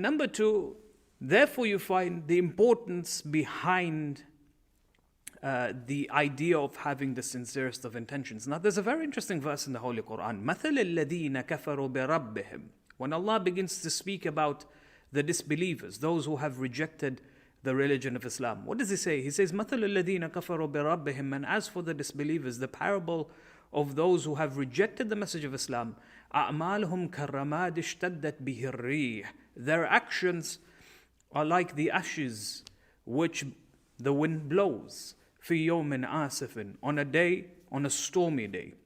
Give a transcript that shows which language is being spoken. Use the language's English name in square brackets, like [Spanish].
[English] Number two, therefore you find the importance behind the idea of having the sincerest of intentions. Now there's a very interesting verse in the Holy Quran. [Arabic] مَثَلِ الَّذِينَ كَفَرُوا بِرَبِّهِمْ. [English] When Allah begins to speak about the disbelievers, those who have rejected the religion of Islam, what does he say? He says, [Arabic] مَثَلُ الَّذِينَ كَفَرُوا بِرَبِّهِمْ. [English] And as for the disbelievers, the parable of those who have rejected the message of Islam, [Arabic] أَعْمَالُهُمْ كَالرَّمَادِ اشْتَدَّتْ بِهِ الرِّيحِ. [English] Their actions are like the ashes which the wind blows. [Arabic] فِي يَوْمٍ آسِفٍ. [English] On a day, on a stormy day.